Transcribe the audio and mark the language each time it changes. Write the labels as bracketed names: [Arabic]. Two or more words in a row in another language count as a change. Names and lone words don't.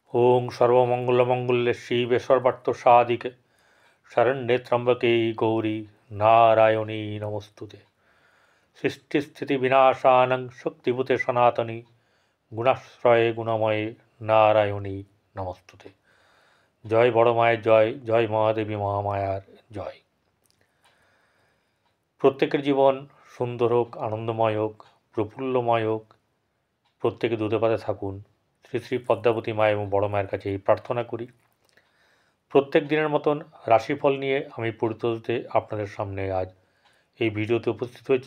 [Sanskrit] ओं सर्वमंगलमंगल्ये शिवे सर्वार्थसाधिके शरण्ये त्र्यंबके गौरी नारायणी नमोस्तुते। सृष्टिस्थितिविनाशानं शक्तिभूते सनातनी गुणाश्रये गुणमये नारायणी नमोस्तुते। [Bangla] জয় বড় माয়ের জয়, জয় মহাদেবী মহামায়ার জয়। প্রত্যেকের জীবন সুন্দর হোক, আনন্দময় হোক, প্রফুল্লময় হোক, প্রত্যেকে দুধে পাতে থাকুন। শ্রী শ্রী পদ্মাবতী মা এবং বড় মায়ের কাছে এই প্রার্থনা করি। প্রত্যেক দিনের মতন রাশিফল নিয়ে আমি পরিতোষ দে আপনাদের সামনে আজ এই ভিডিওতে উপস্থিত হয়েছি।